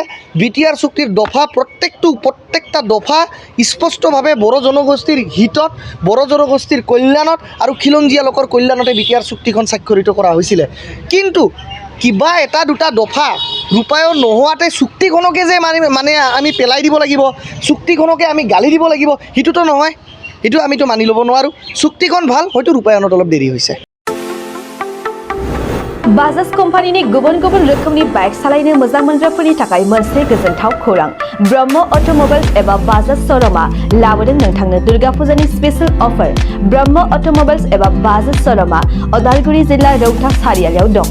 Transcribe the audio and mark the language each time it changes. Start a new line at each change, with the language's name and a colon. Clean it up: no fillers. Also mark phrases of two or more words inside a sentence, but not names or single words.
Assamese: BTR চুক্তিৰ দফা প্ৰত্যেকটা দফা স্পষ্টভাৱে বড়ো জনগোষ্ঠীৰ হিতত, বড়ো জনগোষ্ঠীৰ কল্যাণত আৰু খিলঞ্জীয়া লোকৰ কল্যাণতে BTR চুক্তিখন স্বাক্ষৰিত কৰা হৈছিলে। কিন্তু কিবা এটা দুটা দফা ৰূপায়ণ নোহোৱাতে চুক্তিখনকে যে মানে আমি পেলাই দিব লাগিব, চুক্তিখনকে আমি গালি দিব লাগিব, সেইটোতো নহয়। সেইটো আমিতো মানি ল'ব নোৱাৰোঁ। চুক্তিখন ভাল, হয়তো ৰূপায়ণত অলপ দেৰি হৈছে।
Bodo: बाजाज कम्पानीनि गुबुन गुबुन रोखोमनि बाइक सालायनो मोजां मोनग्राफोरनि थाखाय मोनसे गोजोनथाव खौरां। ब्रह्म अट'मबाइल्स एबा बाजाज श'रुमा लाबोदों नोंथांनो दुर्गा फुजानि
English: special offer.
Bodo: ब्रह्म अट'मबाइल्स एबा बाजाज श'रुमा अदालगुरि जिल्ला रौता सारियालियाव दं।